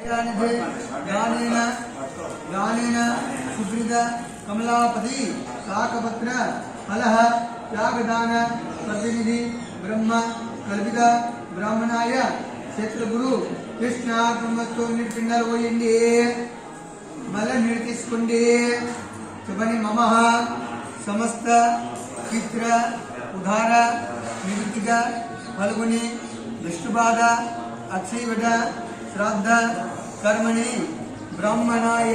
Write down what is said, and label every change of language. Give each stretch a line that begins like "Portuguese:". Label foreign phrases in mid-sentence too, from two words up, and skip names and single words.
Sanskrit: ज्ञानेन सुकृत कमलापति शाकपत्र फलः त्यागदान प्रतिनिधि ब्रह्म कल्पित ब्राह्मणाय क्षेत्रगुरु कृष्णार्पणमस्तु
Telugu: పిండాలు పోయండి మళ్ళీ నీరు తీసుకోండి చెప్పండి
Sanskrit: मम समस्त पित्र उदार निवृत्तिक फल्गुनि विष्णुबाध अक्षयवट श्राद्ध कर्मणि ब्राह्मणाय